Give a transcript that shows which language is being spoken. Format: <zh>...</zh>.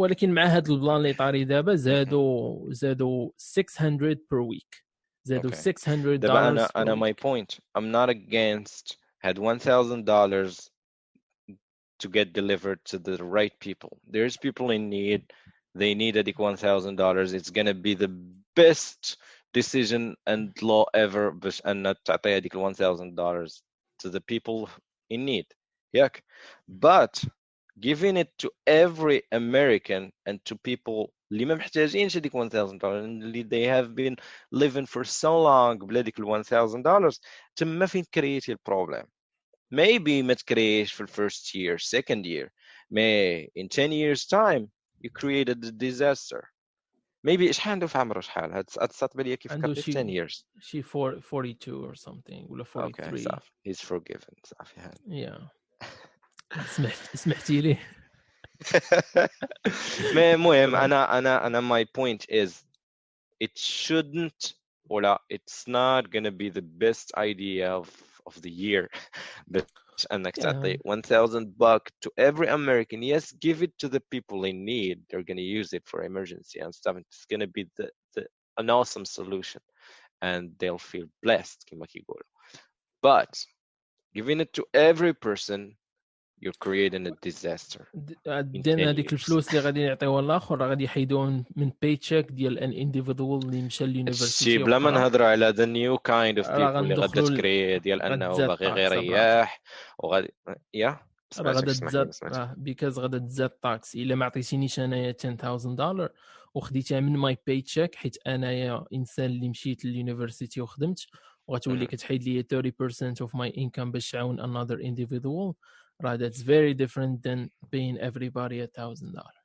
<ar>ولكن مع هذا البلان اللي طاري دابا زادوا 600</ar> <en>per week.</en> <ar>زادوا $600. دابا أنا</ar> <en>my point. I'm not against had $1,000 to get delivered to the right people. There's people in need. They need $1,000. It's gonna be the best decision and law ever</en> <ar>باش أن تعطي هذيك</ar> <en>$1,000 to the people in need.</en> <ar>ياك.</ar> <en>But giving it to every American and to people</en> <ar>اللي ما محتاجينش هذيك</ar> <en>$1,000 اللي they have been living for so long بلا ديك $1,000</en> <ar>تما فين كريتي البروبلم.</ar> <en>Maybe</en> <ar>ما تكريش في</ar> <en>first year, second year. May in 10 years time you created a disaster.</en> <ar>Maybe شحال عنده في عمره شحال؟ هاد بالي كيف فكرت في</ar> <en>10 years. She 42 or something ولا 43. Okay,</en> <ar>صافي.</ar> <en>He's forgiven.</en> <ar>صافي هذا.</ar> <en>Yeah.</en> <ar>سمحتي لي. المهم أنا</ar> <en>my point is it shouldn't ولا it's not gonna be the best idea of the year. But</en> <ar>أنك تعطي</ar> <en>$1,000 to every American. Yes, give it to the people in need. They're gonna use it for emergency and stuff. It's gonna be an awesome solution, and they'll feel blessed</en> <ar>كما كيقولوا.</ar> <en>But giving it to every person, you're creating a disaster.</en> <ar>ديالنا هذيك الفلوس اللي غادي يعطيوها الاخر راه غادي يحيدون من باي تشيك ديال ان انديفيدوال اللي مشى لليونيفرسيتي. بلا ما نهضروا على</ar> <en>the new kind of people</en> <ar>اللي غادا تكري ديال انه باغي غير يريح وغادي غادا تزاد بيكاز غادا تزاد طاكس. الا ما عطيتينيش انايا $10,000 وخديتها من ماي باي تشيك حيت انايا انسان اللي مشيت لليونيفرسيتي وخدمت وغتولي كتحيد لي</ar> <en>30% of my income</en> <ar>باش تعاون</ar> <en>another individual. Right, that's very different than paying everybody $1,000.</en>